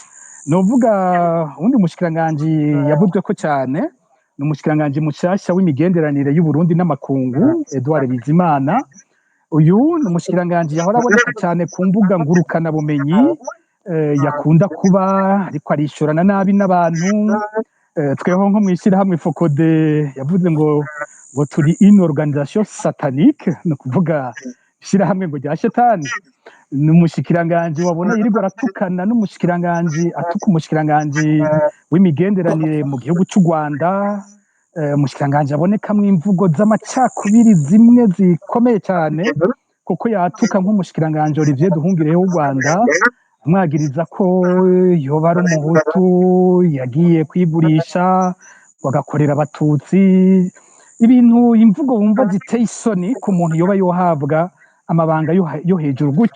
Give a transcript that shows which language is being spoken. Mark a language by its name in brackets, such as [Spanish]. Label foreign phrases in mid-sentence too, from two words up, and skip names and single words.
[Rundi] Novuga undi mushikiranganje yavuzwe ko cyane ni umushikiranganje mushasha w'imigenderanire y'u Burundi n'amakungu, Edouard Bizimana. Uyu ni umushikiranganje yahora aboneka cyane ku mbuga ngurukana bumenyi, yakunda kuba ariko arishurana nabi n'abantu. Tweho nko mw'ishirahamwe Focode yavuze ngo turi [French] une organisation satanique, [Rundi] no kuvuga ishirahamwe ngo rya shetani. Ni umushikiranganje wabona yirirwa aratukana n'umushikiranganje, atuka umushikiranganje w'imigenderanire mu gihugu cy'u Rwanda, umushikiranganji abonekamwo imvugo z'amacakubiri zimwe zikomeye cyane, kuko yatuka nk'umushikiranganji Olivier Nduhungirehe w'u Rwanda, amwagiriza ko yoba ari umuhutu yagiye kwigurisha bagakorera abatutsi, ibintu imvugo wumva ziteye isoni ku muntu yoba yohabwa amabanga yo hejuru gutyo.